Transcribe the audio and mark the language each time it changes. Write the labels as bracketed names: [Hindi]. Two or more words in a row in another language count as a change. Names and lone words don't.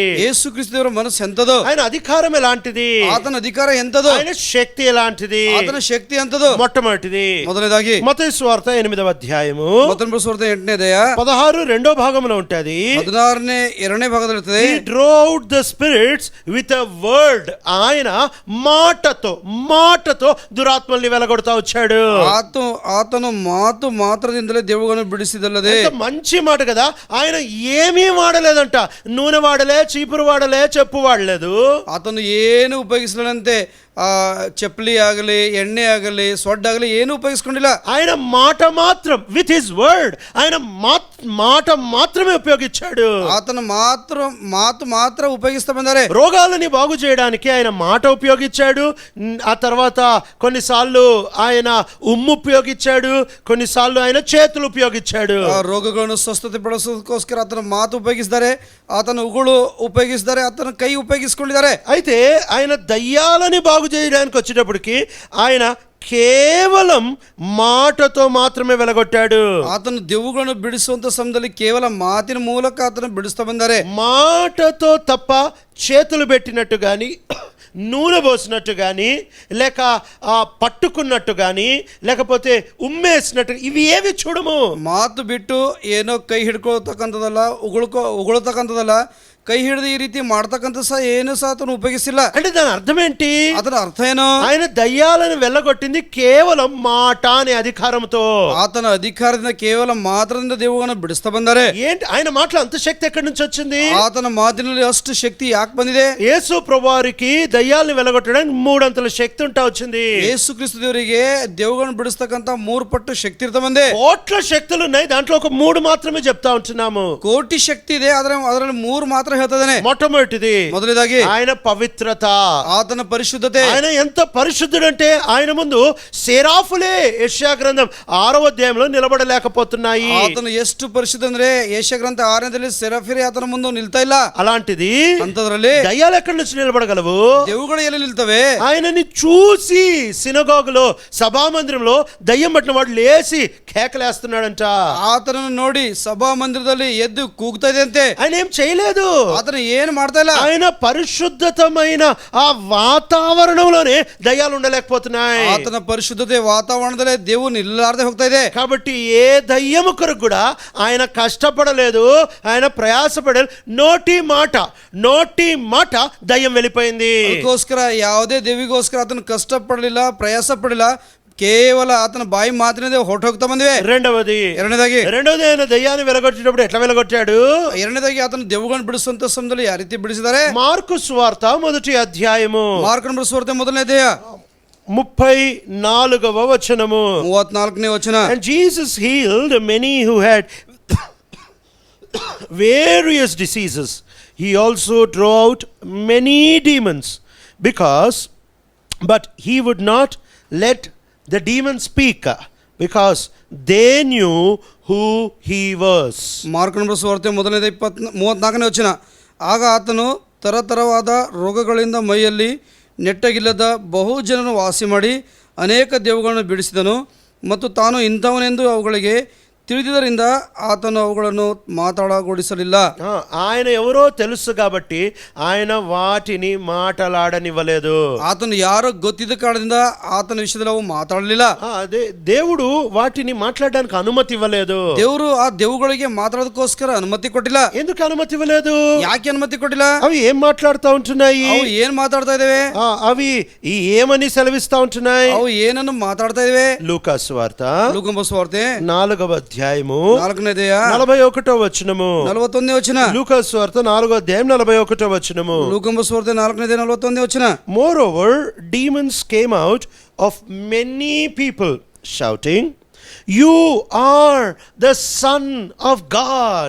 [Kannada] ಯೇಸು ಕ್ರಿಸ್ತ ದೇವರ ಮನಸ್ಸು ಎಂತದೋ, [Telugu] ఆయన అధికారం ఎలాంటిది? [Kannada] ಆತನ ಅಧಿಕಾರ ಎಂತದೋ, [Telugu] ఆయన శక్తి ఎలాంటిది? [Kannada] ಆತನ ಶಕ್ತಿ ಎಂತದೋ. [Telugu] మొట్టమొదటిది [Kannada] ಮೊದಲನೇದಾಗಿ [Telugu] మత్తయి సువార్త 8వ అధ్యాయము [Kannada] ಮತ್ತನ ಬರೆಸುವಾರ್ತೆ 8ನೇ ಅಧ್ಯಾಯ [Telugu] 16 రెండో భాగంలో ఉంటది. [Kannada] 16ನೇ 2ನೇ ಭಾಗದಲ್ಲಿರ್ತದೆ. [English] He drove out the spirits with a word. [Telugu] ఆయన మాటతో దురాత్మల్ని వెలగొడతా వచ్చాడు. [Kannada] ಆತನು ಮಾತು ಮಾತ್ರದಿಂದಲೇ ದೆವ್ವಗಳನ್ನು ಬಿಡಿಸಿದಲ್ಲದೆ. [Telugu] మంచి మాట కదా. ఆయన ఏమీ వాడలేదంట. నూనె వాడలే, చీపురు వాడలే, చెప్పు వాడలేదు. [Kannada] ಆತನು ಏನು ಉಪಯೋಗಿಸಲಂತೆ. ಚಪ್ಪಲಿ ಆಗಲಿ, ಎಣ್ಣೆ ಆಗಲಿ, ಸೊಡ್ಡಾಗಲಿ ಏನು ಉಪಯೋಗಿಸ್ಕೊಂಡಿಲ್ಲ. [Telugu] ఆయన మాట మాత్రం, [English] with his word, [Telugu] ఆయన మాట మాత్రమే ఉపయోగించాడు. [Kannada] ಆತನ ಮಾತು ಮಾತ್ರ ಉಪಯೋಗಿಸ್ತಾ ಬಂದರೆ. [Telugu] రోగాలని బాగు చేయడానికి ఆయన మాట ఉపయోగించాడు. ఆ తర్వాత కొన్నిసార్లు ఆయన ఉమ్ము ఉపయోగించాడు, కొన్నిసార్లు ఆయన చేతులు ఉపయోగించాడు. [Kannada] ರೋಗಗಳನ್ನು ಸ್ವಸ್ಥತೆ ಪಡಿಸೋದಕ್ಕೋಸ್ಕರ ಆತನ ಮಾತು ಉಪಯೋಗಿಸಿದ್ದಾರೆ, ಆತನ ಉಗುಳು ಉಪಯೋಗಿಸಿದ್ದಾರೆ, ಆತನ ಕೈ ಉಪಯೋಗಿಸಿಕೊಂಡಿದ್ದಾರೆ. [Telugu] అయితే ఆయన దయ్యాలని బాగు చేయడానికి వచ్చేటప్పటికి ఆయన కేవలం మాటతో మాత్రమే వెలగొట్టాడు. [Kannada] ಆತನು ದೆವ್ವಗಳನ್ನು ಬಿಡಿಸುವಂತ ಸಮಯದಲ್ಲಿ ಕೇವಲ ಮಾತಿನ ಮೂಲಕ ಆತನು ಬಿಡಿಸ್ತಾ ಬಂದರೆ. [Telugu] మాటతో తప్ప చేతులు పెట్టినట్టు కానీ, నూనె పోసినట్టు కానీ, లేక పట్టుకున్నట్టు కానీ, లేకపోతే ఉమ్మేసినట్టు, ఇవి ఏవి చూడము. [Kannada] ಮಾತು ಬಿಟ್ಟು ಏನೋ ಕೈ ಹಿಡ್ಕೊಳ್ತಕ್ಕಂಥದ್ದಲ್ಲ, ಉಗುಳ್ತಕ್ಕಂಥದ್ದಲ್ಲ, ಕೈ ಹಿಡಿದು ಈ ರೀತಿ ಮಾಡ್ತಕ್ಕಂಥ ಸಹ ಏನು ಸಹ ಆತನು ಉಪಯೋಗಿಸಿಲ್ಲ. [Telugu] అంటే దాని అర్థం ఏంటి? [Kannada] ಅದರ ಅರ್ಥ ಏನು? [Telugu] ఆయన దయ్యాలను వెళ్ళగొట్టింది కేవలం మాట అనే అధికారంతో. [Kannada] ಆತನ ಅಧಿಕಾರದಿಂದ ಕೇವಲ ಮಾತ್ರದಿಂದ ದೆವ್ವಗಳನ್ನು ಬಿಡಿಸ್ತಾ ಬಂದರೆ. [Telugu] ఏంటి ఆయన మాటలో అంత శక్తి ఎక్కడి నుంచి వచ్చింది? [Kannada] ಆತನ ಮಾತಿನಲ್ಲಿ ಅಷ್ಟು ಶಕ್ತಿ ಯಾಕೆ ಬಂದಿದೆ? [Telugu] యేసు ప్రభువారికి దయ్యాలను వెళ్ళగొట్టడానికి 3 అంతల శక్తి ఉంటా వచ్చింది. [Kannada] ಯೇಸು ಕ್ರಿಸ್ತ ದೇವರಿಗೆ ದೆವ್ವಗಳನ್ನು ಬಿಡಿಸ್ತಕ್ಕಂಥ 3 ಪಟ್ಟು ಶಕ್ತಿ ಇರ್ತಾ ಬಂದೆ. [Telugu] కోట్ల శక్తులు ఉన్నాయి, దాంట్లో ఒక 3 మాత్రమే చెప్తా ఉంటున్నాము. [Kannada] ಕೋಟಿ ಶಕ್ತಿ ಇದೆ, ಅದರಲ್ಲಿ 3 ಮಾತ್ರ ಹೇಳ್ತದಾನೆ. [Telugu] మొట్టమొదటిది [Kannada] ಮೊದಲನೇದಾಗಿ [Telugu] ఆయన పవిత్రత, [Kannada] ಆತನ ಪರಿಶುದ್ಧತೆ. [Telugu] ఆయన ఎంత పరిశుద్ధుడంటే ఆయన ముందు సెరాఫులే యెషయా గ్రంథం 6వ అధ్యాయంలో నిలబడలేకపోతున్నాయి. [Kannada] ಆತನು ಎಷ್ಟು ಪರಿಶುದ್ಧ ಅಂದ್ರೆ ಯೆಶಯ ಗ್ರಂಥ 6ನೇದಲ್ಲಿ ಸೆರಾಫಿರೇ ಆತನ ಮುಂದೆ ನಿಲ್ತಾ ಇಲ್ಲ. [Telugu] అలాంటిది [Kannada] ಅಂತದ್ರಲ್ಲಿ [Telugu] దయ్యాలు ఎక్కడి నుంచి నిలబడగలవు? [Kannada] దెవ్వಗಳು ಎಲ್ಲಿ ನಿಲ್ತವೆ? [Telugu] ఆయనని చూసి సినగోగులో, సభామందిరంలో దయ్యం పట్టిన వాడు లేచి కేకలేస్తున్నాడంట. [Kannada] ಆತನನ್ನು ನೋಡಿ ಸಭಾ ಮಂದಿರದಲ್ಲಿ ಎದ್ದು ಕೂಗ್ತಾ ಇದೆ ಅಂತೆ. [Telugu] ఆయన ఏం చేయలేదు, [Kannada] ಆತನ ಏನು ಮಾಡ್ತಾ ಇಲ್ಲ. [Telugu] ఆయన పరిశుద్ధతమైన ఆ వాతావరణంలోనే దయ్యాలు ఉండలేకపోతున్నాయి. [Kannada] ಆತನ ಪರಿಶುದ್ಧತೆ ವಾತಾವರಣದಲ್ಲೇ ದೇವು ನಿಲ್ಲಾರದೆ ಹೋಗ್ತಾ ಇದೆ. [Telugu] కాబట్టి ఏ దయ్యము కొరకు కూడా ఆయన కష్టపడలేదు, ఆయన ప్రయాసపడలేదు. నోటి మాట దయ్యం వెళ్ళిపోయింది. [Kannada] ಅದಕ್ಕೋಸ್ಕರ ಯಾವುದೇ ದೇವಿಗೋಸ್ಕರ ಆತನ ಕಷ್ಟಪಡಲಿಲ್ಲ, ಪ್ರಯಾಸ ಪಡಲಿಲ್ಲ, ಕೇವಲ ಆತನ ಬಾಯಿ ಮಾತಿನದೇ ಹೊರಟೋಗ್ತಾ ಬಂದಿವೆ. [Telugu] రెండవది ఆయన దయ్యాన్ని వెలగొట్టేటప్పుడు ఎట్లా వెలగొట్టాడు? [Kannada] ಎರಡನೇದಾಗಿ ಆತನ ದೆವ್ವಗಳನ್ನು ಬಿಡಿಸುವಂತ ಸಮಯದಲ್ಲಿ ಯಾವ ರೀತಿ ಬಿಡಿಸಿದ್ದಾರೆ? [Telugu] మార్కు సువార్త 1వ అధ్యాయము, [Kannada] ಮಾರ್ಕನ ಬರೆಸುವಾರ್ತೆ 1ನೇ ಅಧ್ಯಾಯ [Telugu] 34వ వచనము. [Kannada] 34ನೇ ವಚನ. [English] And Jesus healed many who had various diseases. He also drove out many demons, but he would not let the demons speak, because they knew who he was. [Kannada] ಮಾರ್ಕನ ಬರೆಸುವಾರ್ತೆ 1ನೇ 34ನೇ ವಚನ. ಆಗ ಆತನು ತರತರವಾದ ರೋಗಗಳಿಂದ ಮೈಯಲ್ಲಿ ನೆಟ್ಟಗಿಲ್ಲದ ಬಹು ಜನರನ್ನು ವಾಸಿ ಮಾಡಿ ಅನೇಕ ದೆವ್ವಗಳನ್ನು ಬಿಡಿಸಿದನು, ಮತ್ತು ತಾನು ಇಂಥವನೆಂದು ಅವುಗಳಿಗೆ ತಿಳಿದಿದ್ದರಿಂದ ಆತನು ಅವುಗಳನ್ನು ಮಾತಾಡಗೊಡಿಸಲಿಲ್ಲ. [Telugu] ఆయన ఎవరో తెలుసు కాబట్టి ఆయన వాటిని మాట్లాడనివ్వలేదు. [Kannada] ಆತನು ಯಾರೋ ಗೊತ್ತಿದ್ದ ಕಾರಣದಿಂದ ಆತನ ವಿಷಯದಲ್ಲಿ ಅವು ಮಾತಾಡಲಿಲ್ಲ. [Telugu] అదే దేవుడు వాటిని మాట్లాడడానికి అనుమతి ఇవ్వలేదు. [Kannada] ದೇವರು ಆ ದೆವ್ವಗಳಿಗೆ ಮಾತಾಡೋದಕ್ಕೋಸ್ಕರ ಅನುಮತಿ ಕೊಟ್ಟಿಲ್ಲ. [Telugu] ఎందుకు అనుమతి ఇవ్వలేదు? [Kannada] ಯಾಕೆ ಅನುಮತಿ ಕೊಟ್ಟಿಲ್ಲ? [Telugu] అవి ఏం మాట్లాడుతూ ఉంటున్నాయి? [Kannada] ಅವು ಏನ್ ಮಾತಾಡ್ತಾ ಇದಾವೆ? [Telugu] అవి ఏమని సెలవిస్తా ఉంటున్నాయి? [Kannada] ಅವು ಏನನ್ನು ಮಾತಾಡ್ತಾ ಇದಾವೆ? [Telugu] లూకా సువార్త 4వ అధ్యాయం అధ్యాయము 4వ 41వ వచనము. 41వ వచన. లూకాసు వార్త 4వ అధ్యాయం 41వ వచనము. లూకా సువార్త 4వ 41వ వచన. [English] Moreover, demons came out of many people, shouting, "You are the Son of God."